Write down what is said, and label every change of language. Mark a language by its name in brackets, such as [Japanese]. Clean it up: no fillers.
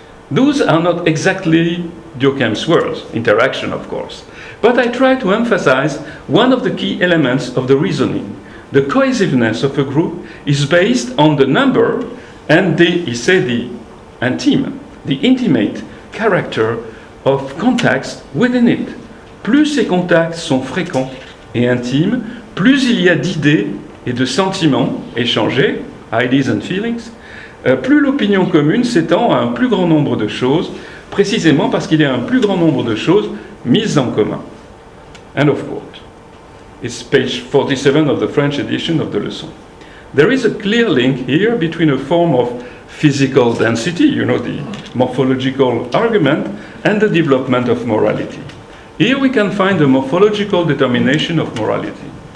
[English] Those are not exactly Durkheim's words, interaction of course, but I try to emphasize one of the key elements of the reasoning. The cohesiveness of a group is based on the number and the intime, the intimate character of contacts within it. [French] Plus ces contacts sont fréquents et intimes, plus il y a d'idées et de sentiments échangés, [English] ideas and feelings, [French] plus l'opinion commune s'étend à un plus grand nombre de choses, précisément parce qu'il y a un plus grand nombre de choses mises en commun. [English] End of quote. It's page 47 of the French edition of the leçon. There is a clear link here between a form of physical density, you know, the morphological argument, and the development of morality. Here we can find the morphological determination of morality.